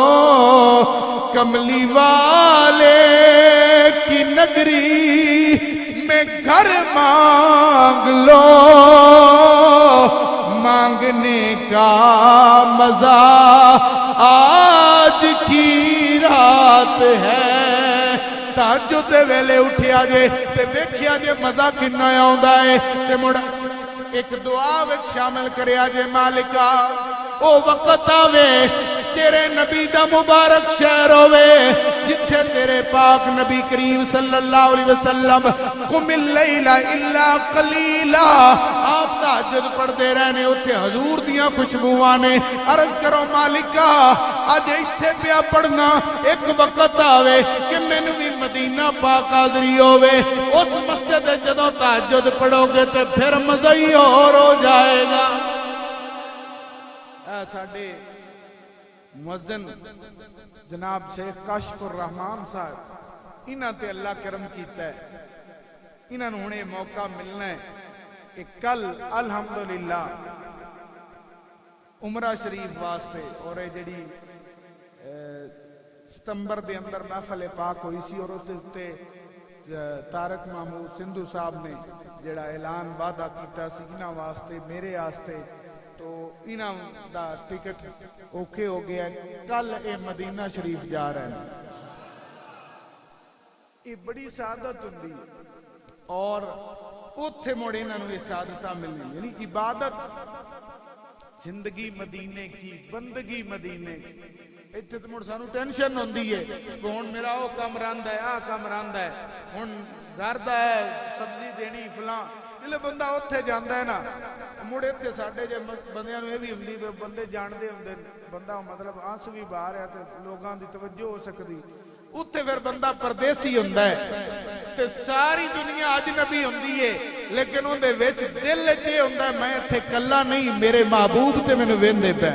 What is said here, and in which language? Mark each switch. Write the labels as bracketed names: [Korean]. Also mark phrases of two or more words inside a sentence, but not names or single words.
[Urdu] کملی والے کی نگری میں گھر مانگ لو. مانگنے کا مزہ آج کی رات ہے. [Punjabi] تہجد دے ویلے اٹھیا جے تے ویکھیا جے مزہ کنا آوندا ہے تے مڑ ایک دعا وچ شامل کریا جے, مالکا او وقت آوے تیرے نبی دا مبارک شہر ہوئے جتھے تیرے پاک نبی کریم [Arabic] صلی اللہ علیہ وسلم قم اللیل الا قلیلا [Punjabi] آپ تہجد پڑھ دے رہنے اتھے حضور دیاں خوشبوواں نے. عرض کرو مالکا آج ایتھے پیا پڑھنا ایک وقت آوے کہ میں بھی مدینہ پاک حاضری ہوئے اس مسجد جدوں تہجد پڑھو گے تے پھر مزہ ہی اور ہو جائے گا. ساڈے مؤذن جناب شیخ کاشف الرحمان صاحب انہاں تے اللہ کرم کیتا ہے. انہاں نوں ہن ایہہ موقع ملنا ہے کہ کل الحمدللہ عمرہ شریف واسطے اور یہ جہڑی ستمبر کے اندر محفل پاک ہوئی سی اور اس کے اتے طارق محمود سندھو صاحب نے جہڑا اعلان وعدہ کیا سی انہاں واسطے میرے واسطے تو انہاں دا ٹکٹ اوکے ہو گیا. [Urdu] کل یہ مدینہ شریف جا رہے ہیں. [Punjabi] یہ بڑی سعادت ہوندی ہے اور اوتھے مڑ انہاں نوں یہ سعادتاں ملنی یعنی [Urdu] عبادت زندگی مدینے کی بندگی مدینے کی. [Punjabi] ایتھے تو مڑ سانوں ٹینشن ہوندی ہے کہ ہن میرا وہ کم رہندا ہے آ کم رہندا ہے ہن گھر دا ہے سبزی دینی فلاں جلے بندہ اوتھے جاندا ہے نا مڑ ایتھے ساڈے جے بندیاں نوں ایہہ وی ہوندی بندے جاندے ہوندے بندہ مطلب آنسو بھی باہر ہے تے لوکاں دی توجہ ہو سکدی اوتھے فیر بندہ پردیسی ہوندا ہے تے ساری دنیا اجنبی ہوندی ہے لیکن اوہدے وچ دل چ ایہہ ہوندا ہے میں ایتھے کلا نہیں میرے محبوب تے مینوں ویندے پئے.